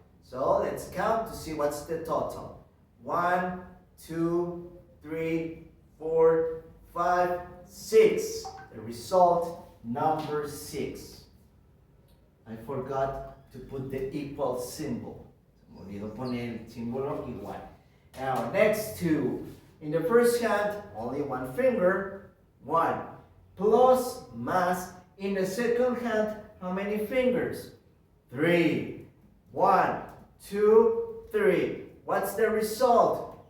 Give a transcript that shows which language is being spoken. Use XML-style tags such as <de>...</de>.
<en>So, let's count to see what's the total. 1, 2, 3, 4, 5, 6. The result, number 6. I forgot to put the equal symbol.</en> <es>Se me olvidó poner el símbolo igual.</es> <en>Now, next to, in the first hand, only 1 finger, 1. Plus, más, in the second hand, how many fingers? 3. 1, 2, 3. What's the result?</en>